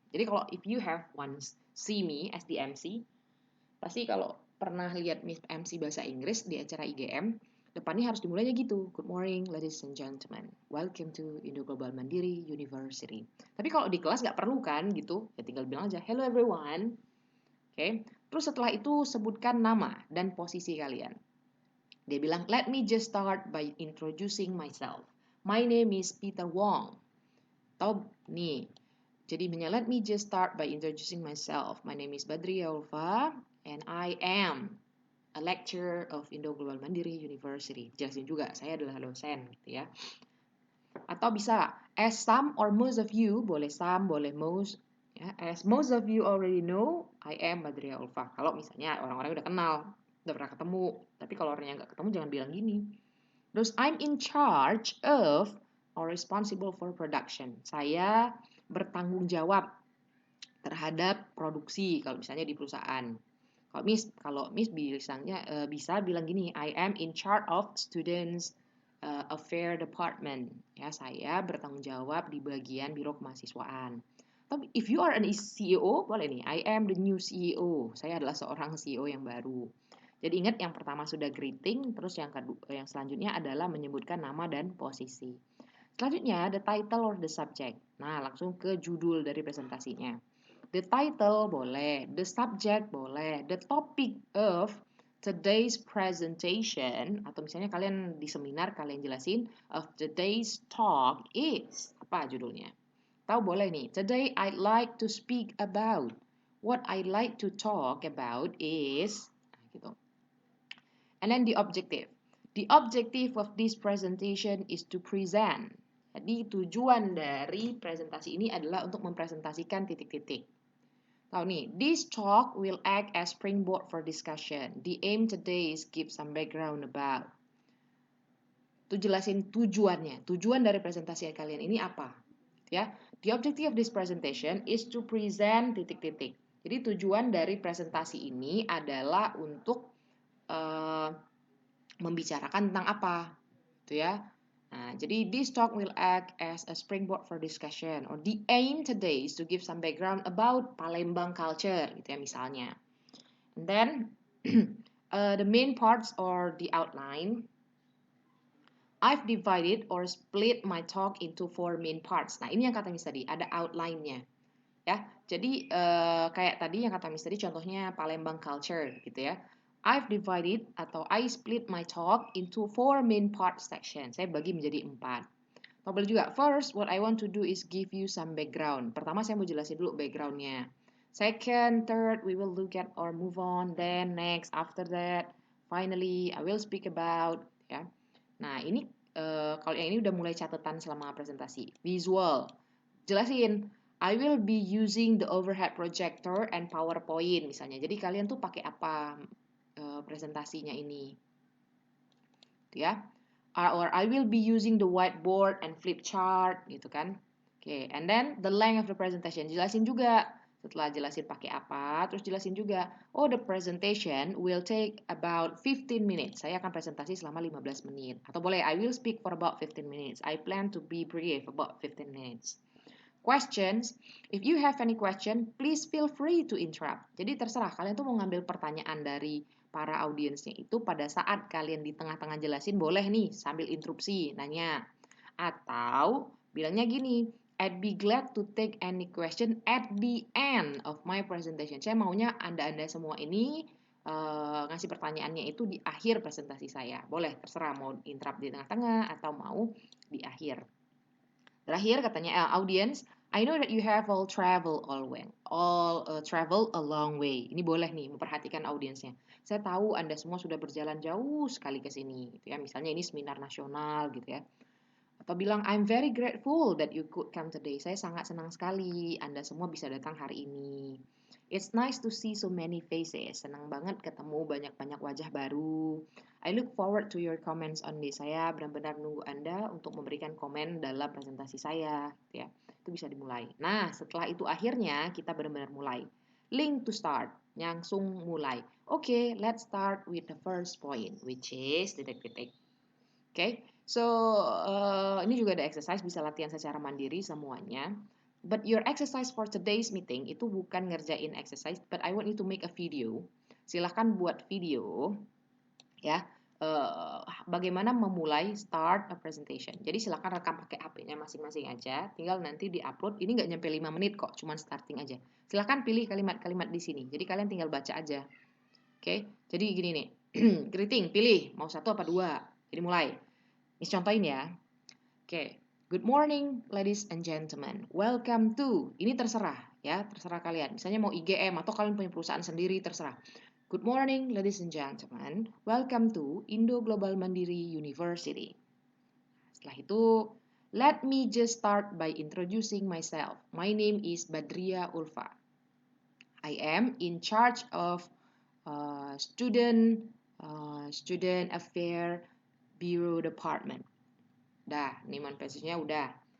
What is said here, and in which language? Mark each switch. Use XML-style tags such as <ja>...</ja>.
<id>Jadi kalau</id> <en>if you have once see me as the MC,</en> <id>pasti kalau pernah lihat Miss MC bahasa Inggris di acara IGM, depannya harus dimulainya gitu.</id> <en>Good morning ladies and gentlemen, welcome to Indo Global Mandiri University.</en> <id>Tapi kalau di kelas nggak perlu kan gitu, ya tinggal bilang aja</id> <en>hello everyone.</en> <id>Oke. Terus setelah itu sebutkan nama dan posisi kalian. Dia bilang,</id> <en>let me just start by introducing myself. My name is Peter Wong.</en> <id>Atau nih, jadi</id> <en>let me just start by introducing myself. My name is Badria Ulfa, and I am a lecturer of Indo Global Mandiri University.</en> <id>Jelasin juga, saya adalah dosen gitu ya. Atau bisa,</id> <en>as some or most of you, boleh some, boleh most. Ya, as most of you already know, I am Badria Ulfa.</en> <id>Kalau misalnya orang-orang udah kenal, udah pernah ketemu. Tapi kalau orang yang nggak ketemu jangan bilang gini.</id> <en>Terus I'm in charge of or responsible for production.</en> <id>Saya bertanggung jawab terhadap produksi kalau misalnya di perusahaan. Kalau Miss bilangnya bisa bilang gini,</id> <en>I am in charge of students</en> <id>Affairs Department. Ya, saya bertanggung jawab di bagian Biro Kemahasiswaan.</id> <en>Tapi if you are an CEO,</en> <id>boleh nih.</id> <en>I am the new CEO.</en> <id>Saya adalah seorang CEO yang baru. Jadi ingat yang pertama sudah greeting, terus yang selanjutnya adalah menyebutkan nama dan posisi. Selanjutnya</id> <en>the title or the subject.</en> <id>Nah, langsung ke judul dari presentasinya.</id> <en>The title boleh, the subject boleh, the topic of today's presentation,</en> <id>atau misalnya kalian di seminar kalian jelasin</id> <en>of today's talk is,</en> <id>apa judulnya? Tahu boleh nih,</id> <en>today I'd like to speak about. What I'd like to talk about is, gitu. And then the objective. The objective of this presentation is to present.</en> <id>Jadi tujuan dari presentasi ini adalah untuk mempresentasikan titik-titik. Tahu nih,</id> <en>this talk will act as springboard for discussion. The aim today is give some background about.</en> <id>Itu jelasin tujuannya. Tujuan dari presentasi kalian ini apa?</id> <en>Ya, the objective of this presentation is to present titik-titik.</en> <id>Jadi tujuan dari presentasi ini adalah untuk membicarakan tentang apa, gitu ya. Nah, jadi</id> <en>this talk will act as a springboard for discussion. Or the aim today is to give some background about Palembang culture,</en> <id>gitu ya misalnya.</id> <en>And then the main parts or the outline. I've divided or split my talk into 4 main parts.</en> <id>Nah, ini yang kata Miss tadi, ada outline-nya. Ya, jadi kayak tadi yang kata Miss tadi contohnya Palembang culture, gitu ya.</id> <en>I've divided atau I split my talk into 4 main part section.</en> <id>Saya bagi menjadi 4. Boleh juga,</id> <en>first, what I want to do is give you some background.</en> <id>Pertama, saya mau jelasin dulu background-nya.</id> <en>Second, third, we will look at or move on. Then, next, after that, finally, I will speak about.</en> <id>Ya. Nah, ini kalau yang ini udah mulai catatan selama presentasi.</id> <en>Visual. Jelasin. I will be using the overhead projector and PowerPoint misalnya.</en> <id>Jadi kalian tuh pakai apa presentasinya ini, ya?</id> <en>Or I will be using the whiteboard and flip chart,</en> <id>gitu kan? Oke,</id> <en>and then the length of the presentation.</en> <id>Jelasin juga. Setelah jelasin pakai apa, terus jelasin juga.</id> <en>Oh, the presentation will take about 15 minutes.</en> <id>Saya akan presentasi selama 15 menit. Atau boleh,</id> <en>I will speak for about 15 minutes. I plan to be brief about 15 minutes. Questions, if you have any question, please feel free to interrupt.</en> <id>Jadi terserah, kalian tuh mau ngambil pertanyaan dari para audiensnya itu pada saat kalian di tengah-tengah jelasin, boleh nih sambil interupsi, nanya. Atau bilangnya gini,</id> <en>I'd be glad to take any question at the end of my presentation.</en> <id>Saya maunya Anda-Anda semua ini ngasih pertanyaannya itu di akhir presentasi saya. Boleh, terserah mau interrupt di tengah-tengah atau mau di akhir. Terakhir katanya</id> <en>audience, I know that you have all travel travel a long way.</en> <id>Ini boleh nih memperhatikan audiensnya. Saya tahu Anda semua sudah berjalan jauh sekali ke sini, gitu ya. Misalnya ini seminar nasional, gitu ya. Atau bilang</id> <en>I'm very grateful that you could come today.</en> <id>Saya sangat senang sekali Anda semua bisa datang hari ini.</id> <en>It's nice to see so many faces.</en> <id>Senang banget ketemu banyak-banyak wajah baru.</id> <en>I look forward to your comments on this.</en> <id>Saya benar-benar nunggu Anda untuk memberikan komen dalam presentasi saya, ya. Itu bisa dimulai. Nah, setelah itu akhirnya kita benar-benar mulai.</id> <en>Link to start,</en> <id>langsung mulai.</id> <en>Okay, let's start with the first point, which is titik-titik.</en> <id>Okay, so ini juga ada exercise, bisa latihan secara mandiri semuanya.</id> <en>But your exercise for today's meeting</en> <id>itu bukan ngerjain exercise,</id> <en>but I want you to make a video.</en> <id>Silahkan buat video, ya. Bagaimana memulai</id> <en>start a presentation.</en> <id>Jadi silahkan rekam pakai HP-nya masing-masing aja. Tinggal nanti di-upload. Ini nggak nyampe 5 menit kok, cuman starting aja. Silahkan pilih kalimat-kalimat di sini. Jadi kalian tinggal baca aja. Oke, jadi gini nih. Greeting, pilih mau 1 apa 2. Jadi mulai. Ini contohin ya. Oke.</id> <en>Good morning, ladies and gentlemen. Welcome to.</en> <id>Ini terserah ya, terserah kalian. Misalnya mau IGM atau kalian punya perusahaan sendiri, terserah.</id> <en>Good morning, ladies and gentlemen. Welcome to Indo Global Mandiri University.</en> <id>Setelah itu,</id> <en>let me just start by introducing myself. My name is Badria Ulfa. I am in charge of Student Affair Bureau Department.</en> <id>Dah, ini manifestasinya udah.</id>